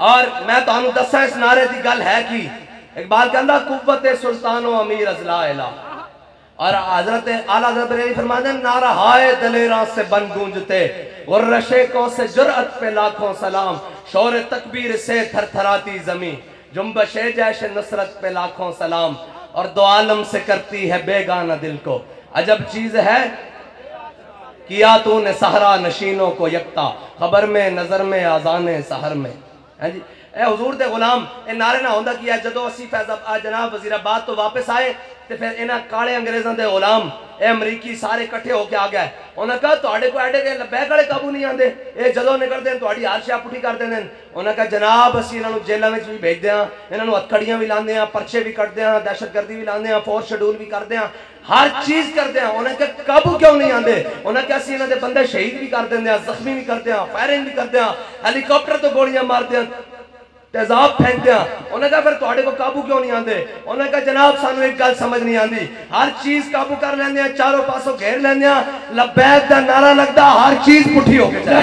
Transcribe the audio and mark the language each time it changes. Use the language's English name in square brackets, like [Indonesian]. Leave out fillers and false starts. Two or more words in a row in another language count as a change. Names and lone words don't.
[Punjabi] اور میں تو انہوں دسا اس نعرے دی گل ہے کی اقبال کہندا [Persian] قوت سلطان و امیر از لا الہ، [Urdu] اور حضرت اعلیٰ حضرت بریلوی فرماتے ہیں نعرہ ہائے دلیراں سے بن گونجتے، غرشیکوں سے جرأت پہ لاکھوں سلام، شور تکبیر سے تھر تھراتی زمین، جنبش جیش نصرت پہ لاکھوں سلام، اور دو عالم سے کرتی ہے بیگانہ دل کو عجب چیز ہے کیا تو نے صحرا نشینوں کو یکتا، خبر میں نظر میں آذان سحر میں۔ [Punjabi] اے حضور دے غلام اے نعرے نہ ہوندہ کیا جدو اسی فیض جناب وزیر آباد تو واپس آئے تے پھر انہاں کاڑے انگریزاں دے غلام اے امریکی سارے کٹھے ہو کے آ گئے۔ انہاں کہا تواڈے کو ایڈے کے لبیک والے قابو نہیں آندے، اے جدو نکل دیں تواڈی ہر شے پٹھی کر دیں۔ انہاں کہا جناب اسی انہاں نو جیلاں وچ بھی بھیج دیاں، انہاں نو ہتھکڑیاں بھی لاندے ہاں، پرچے بھی کٹ دیاں، دہشت گردی بھی لاندے ہاں، فورس شیڈول بھی کر دیاں، ہر چیز کر دیاں۔ انہاں کہا قابو کیوں نہیں آندے؟ انہاں کہا اسی انہاں دے بندے شہید بھی کر دیندے ہاں، زخمی بھی کر دیاں، فائرنگ بھی کر دیاں، ہیلی کاپٹر تو گولیاں مار دیاں، تیزاب پھینک دیا۔ انہوں نے کہا پھر تواڈے کو قابو کیوں نہیں آندے؟ انہوں نے کہا جناب سانو ایک گل سمجھ نہیں آندی، ہر چیز قابو کر لیندے ہیں، چاروں پاسوں گھیر لیندے ہیں، لبیک دا نعرہ لگدا ہر چیز پٹھی ہو کے چلے۔